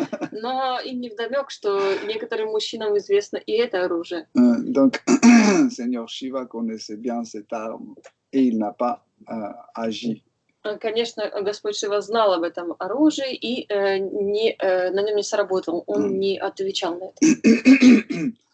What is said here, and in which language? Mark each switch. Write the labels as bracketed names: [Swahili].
[Russian] Но им не вдомек, что некоторым мужчинам известно и это оружие. [French] Donc, Seigneur Shiva connaissait bien cette arme et il n'a pas agi. [Russian] Конечно, Господь Шива знал об этом оружии и на нем не сработал, он не отвечал на это.